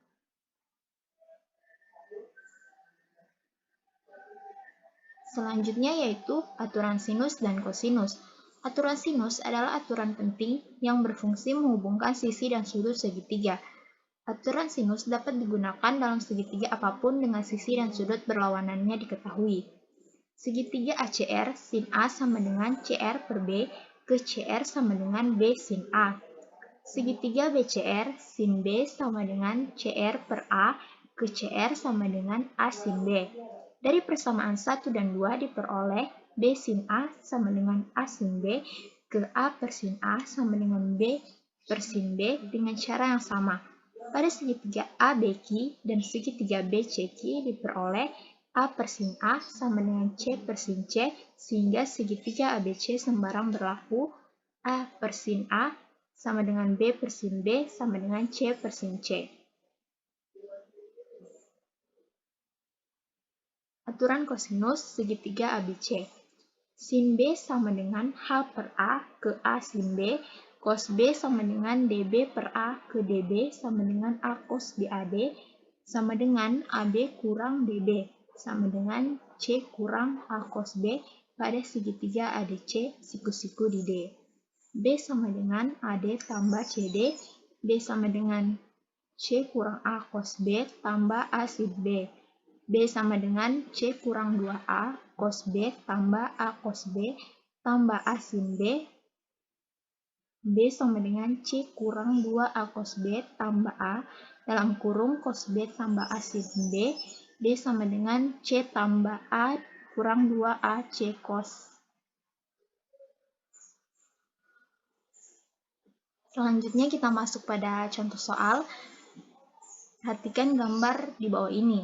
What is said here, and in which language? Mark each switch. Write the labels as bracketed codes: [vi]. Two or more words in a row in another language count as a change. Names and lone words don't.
[id] Selanjutnya yaitu aturan sinus dan kosinus. Aturan sinus adalah aturan penting yang berfungsi menghubungkan sisi dan sudut segitiga. Aturan sinus dapat digunakan dalam segitiga apapun dengan sisi dan sudut berlawanannya diketahui. Segitiga ACR, sin A sama dengan CR per B, ke CR sama dengan B sin A. Segitiga BCR, sin B sama dengan CR per A, ke CR sama dengan A sin B. Dari persamaan 1 dan 2 diperoleh B sin A sama dengan A sin B, ke A per sin A sama dengan B per sin B dengan cara yang sama. Pada segitiga ABQ dan segitiga BCQ diperoleh A per sin A sama dengan C per sin C, sehingga segitiga ABC sembarang berlaku A per sin A sama dengan B per sin B sama dengan C per sin C. Aturan kosinus segitiga ABC. Sin B sama dengan H per A ke A sin B, cos B sama dengan DB per A ke DB sama dengan A cos BAD, sama dengan AB kurang DB, sama dengan C kurang A cos B pada segitiga ADC siku-siku di D. B sama dengan AD tambah CD, B sama dengan C kurang A cos B tambah A sin B. B sama dengan C kurang 2A cos B tambah A cos B tambah A sin B. B sama dengan C kurang 2A cos B tambah A dalam kurung cos B tambah A sin B. B sama dengan C tambah A kurang 2A C cos. Selanjutnya kita masuk pada contoh soal. Perhatikan gambar di bawah ini.